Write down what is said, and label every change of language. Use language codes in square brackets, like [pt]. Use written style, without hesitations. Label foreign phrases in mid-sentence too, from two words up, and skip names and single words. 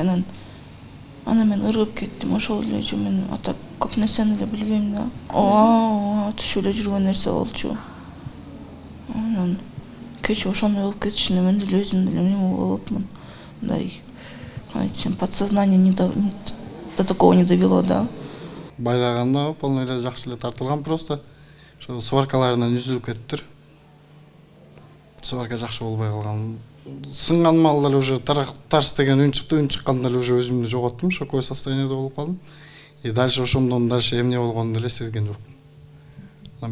[ky] Ана мен ыргып кеттим, ошол эле же мен ата көп нерсени эле билбейм да. Түшүп эле жүргөн нерсе болчу. Анан кече ошондой болуп кетишине мен деле өзүм деле эме болупмун. Мындай, кандай десем, [ru] подсознание до такого не довело, да. [ky] Байлаганда полный эле жакшы эле тартылган, просто ошо сваркаларынан үзүлүп кетиптир. Сварка жакшы болбой калган. Сынган малдар уже тарс деген үн чыкканда уже өзүмдү жоготтум, [ru] шоковой состояниеде [ky] болуп калдым. [ru] И дальше [ky] ошондон дальше эмне болгонун деле сезген жокмун.